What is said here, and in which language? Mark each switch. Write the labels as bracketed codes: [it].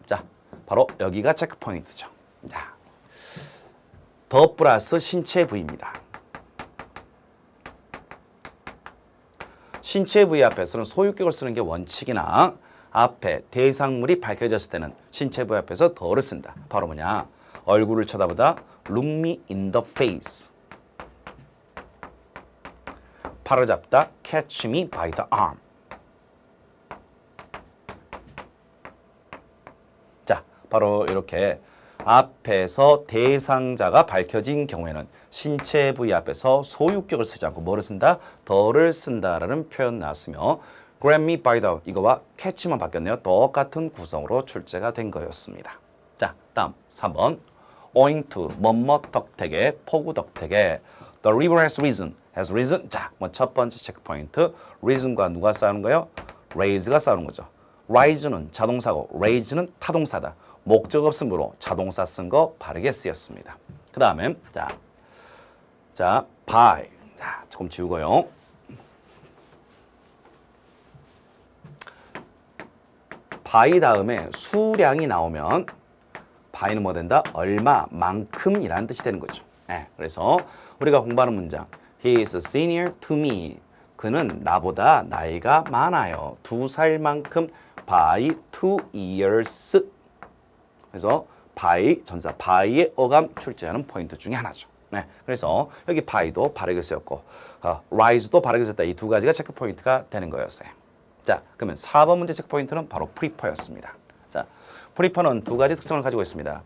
[ko] 자, 바로 여기가 체크 포인트죠. 자, 더 플러스 신체 부위입니다. 신체 부위 앞에서는 소유격을 쓰는 게 원칙이나 앞에 대상물이 밝혀졌을 때는 신체 부위 앞에서 더를 쓴다. 바로 뭐냐? 얼굴을 쳐다보다 [en] look me in the face. [ko] 팔을 잡다 [en] catch me by the arm. [ko] 자, 바로 이렇게 앞에서 대상자가 밝혀진 경우에는 신체 부위 앞에서 소유격을 쓰지 않고 뭐를 쓴다? 더를 쓴다라는 표현 나왔으며 [en] grab me by the [ko] 이거와 catch만 바뀌었네요. 똑같은 구성으로 출제가 된 거였습니다. 자, 다음 3번. owing to 뭐뭐 덕택에 폭우 덕택에 [en] the river has risen. [ko] 자, 뭐 첫 번째 체크 포인트. reason과 누가 싸우는 거예요? raise가 싸우는 거죠. rise는 자동사고 raise는 타동사다. 목적 없음으로 자동사 쓴 거 바르게 쓰였습니다. 그 다음에 자, by. 자, 조금 지우고요. by 다음에 수량이 나오면 by는 뭐 된다? 얼마만큼이라는 뜻이 되는 거죠. [en] 그래서 우리가 공부하는 문장 He is senior to me. [ko] 그는 나보다 나이가 많아요. 2살만큼 [en] by 2 years. [ko] 그래서 by, 전사 by의 어감 출제하는 포인트 중에 하나죠. 그래서 여기 by도 바르게 쓰였고 rise도 바르게 썼다. 이 두 가지가 체크 포인트가 되는 거였어요. 자, 그러면 4번 문제 체크 포인트는 바로 prefer였습니다. 자, prefer는 두 가지 특성을 가지고 있습니다.